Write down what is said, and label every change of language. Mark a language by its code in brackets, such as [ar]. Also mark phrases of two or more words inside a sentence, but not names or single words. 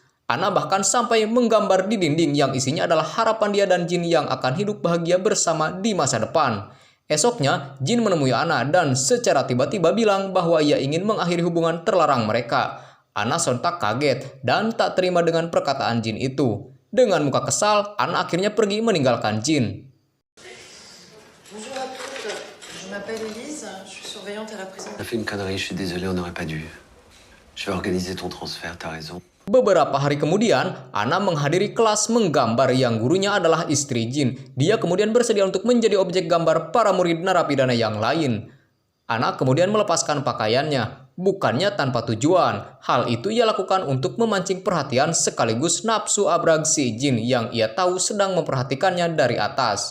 [id] Ana bahkan sampai menggambar di dinding yang isinya adalah harapan dia dan Jin yang akan hidup bahagia bersama di masa depan. Esoknya, Jin menemui Ana dan secara tiba-tiba bilang bahwa ia ingin mengakhiri hubungan terlarang mereka. Ana sontak kaget dan tak terima dengan perkataan Jin itu. Dengan muka kesal, Ana akhirnya pergi meninggalkan Jin. [fr] Bonjour à toutes, je m'appelle Elise, je suis surveillante à la prison. T'as fait une connerie, je suis désolé, on n'aurait pas dû. Je vais organiser ton transfert, t'as raison. [id] Beberapa hari kemudian, Ana menghadiri kelas menggambar yang gurunya adalah istri Jin. Dia kemudian bersedia untuk menjadi objek gambar para murid narapidana yang lain. Ana kemudian melepaskan pakaiannya, bukannya tanpa tujuan. Hal itu ia lakukan untuk memancing perhatian sekaligus nafsu abrag si Jin yang ia tahu sedang memperhatikannya dari atas.